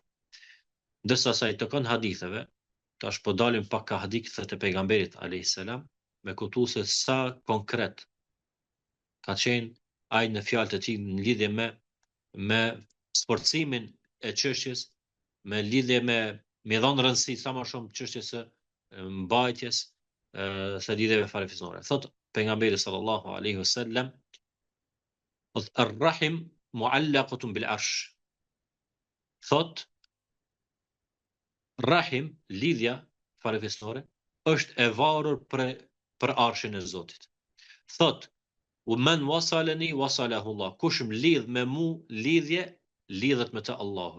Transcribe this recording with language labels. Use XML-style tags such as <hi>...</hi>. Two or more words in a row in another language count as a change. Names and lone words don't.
<sq>Ndërsa sa i takon haditheve, tash po dalim pak ka hadithet e pejgamberit</sq> <ar>عليه السلام,</ar> <sq>me kuptu se sa konkret ka qenë ai në fjalët e tij në lidhje me sforcimin e çështjes, me lidhje me dhënë rëndësi sa më shumë çështjes së mbajtjes së lidhjeve falefisnore. Thot pejgamberi</sq> <ar>صلى الله عليه وسلم الرحم معلقة بالعرش.</ar> <sq>Thot rahim, lidhja falefisnore, është e varur për arshin e Zotit. Thot u</sq> <ar>من وصلني وصله الله.</ar> <sq>Kush më lidh me mu lidhje, lidhet me të Allahu.</sq>